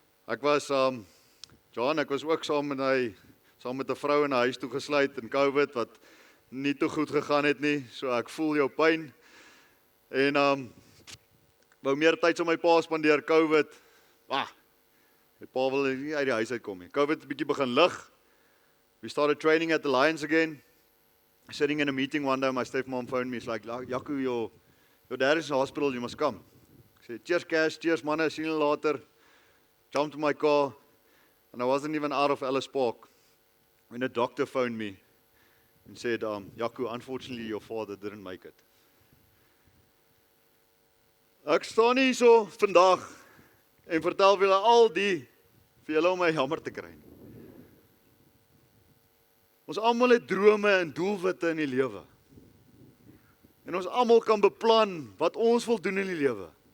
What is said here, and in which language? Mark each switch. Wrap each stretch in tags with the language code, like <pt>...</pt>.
<af>Ek was ek was ook saam met 'n vrou in 'n huis toe gesluit in COVID wat nie te goed gegaan het nie. So ek voel jou pyn. En wou meer tyd saam my pa spandeer, COVID. My pa wil nie uit die huis uitkom nie. COVID het 'n bietjie begin lig.</af> <en>We started training at the Lions again. Sitting in a meeting one day, my stepmom phoned me. She's like, Jaco, your dad is in the hospital, you must come. I said, cheers cash, cheers</en> <af>manne, sien julle later.</af> <en>Jumped to my car, and I wasn't even out of Ellis Park when a doctor phoned me and said, Jaco, unfortunately your father didn't make it.</en> <af>Ek staan hier so vandag en vertel vir julle al die vir julle om my jammer te kry. Ons almal het drome en doelwitte in die lewe. En ons almal kan beplan wat ons wil doen in die lewe.</af>